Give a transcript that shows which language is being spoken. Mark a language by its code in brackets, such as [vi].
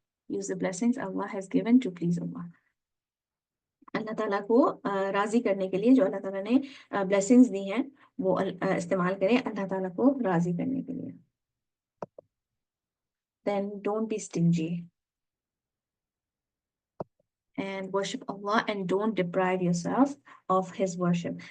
[en] Use the blessings Allah has given to please Allah. [ur] اللہ تعالیٰ کو راضی کرنے کے لیے جو اللہ تعالیٰ نے بلیسنگز دی ہیں وہ استعمال کریں اللہ تعالیٰ کو راضی کرنے کے لیے. [en] Then don't be stingy and worship Allah and don't deprive yourself of his worship.